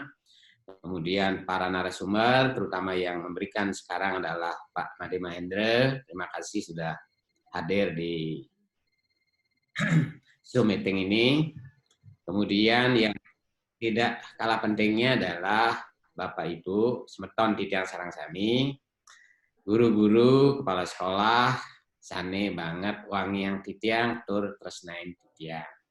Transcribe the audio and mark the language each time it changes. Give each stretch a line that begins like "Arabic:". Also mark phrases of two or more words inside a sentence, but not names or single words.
Indonesian: Kemudian para narasumber, terutama yang memberikan sekarang adalah Pak Made Mahendra. Terima kasih sudah hadir di Zoom meeting ini. Kemudian yang tidak kalah pentingnya adalah Bapak Ibu
Balinese: semeton titiang sarang sami,
Indonesian: guru-guru, kepala sekolah,
Balinese: sane banget wangi yang titiang, tur tresnain titiang.